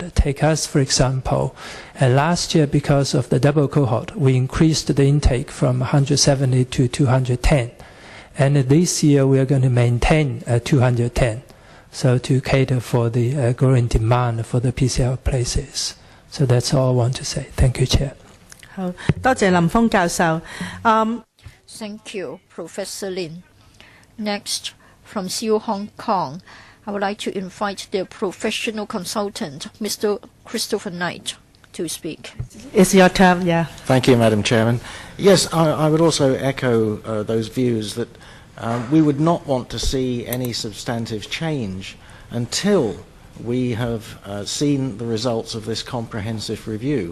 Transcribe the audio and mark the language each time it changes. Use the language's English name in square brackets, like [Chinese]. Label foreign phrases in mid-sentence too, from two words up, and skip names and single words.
[English] Take us, for example, and last year, because of the double cohort, we increased the intake from 170 to 210. And this year, we are going to maintain 210, so to cater for the growing demand for the PCL places. So that's all I want to say. Thank you, Chair. [Cantonese] 好，多謝林峰教授。 [English] Thank you, Professor Lin. Next, from CU Hong Kong, I would like to invite the professional consultant, Mr. Christopher Knight, to speak. It's your turn, yeah. Thank you, Madam Chairman. Yes, I would also echo those views that we would not want to see any substantive change until we have seen the results of this comprehensive review.